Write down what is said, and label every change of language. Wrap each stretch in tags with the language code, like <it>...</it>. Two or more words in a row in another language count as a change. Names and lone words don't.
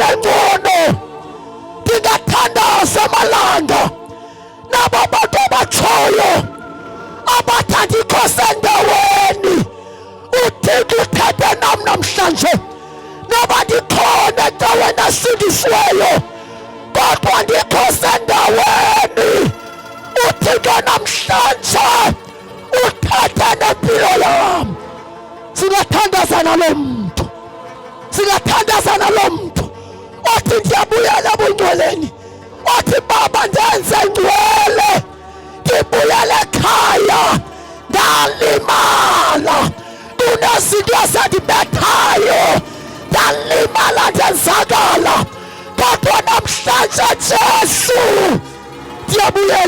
<xh>engcono ndingathandaza amalanga nabo bantu abatshoyo abathanda ikhosi endaweni uThixo uthethe nam namhlanje noba ndikhona endaweni esindisiweyo kodwa ndikhosi endaweni uThixo namhlanje uthethe nempilo yam singathandaza nalo muntu singathandaza nalo muntu othi ndiyabuyela ebungcweleni othi Baba ndenze ngcwele ndibuyele ekhaya ndalimala kunezinto ezandibethayo ndalimala ndenzakala kodwa namhlanje Jesu ndiyabuyela</xh>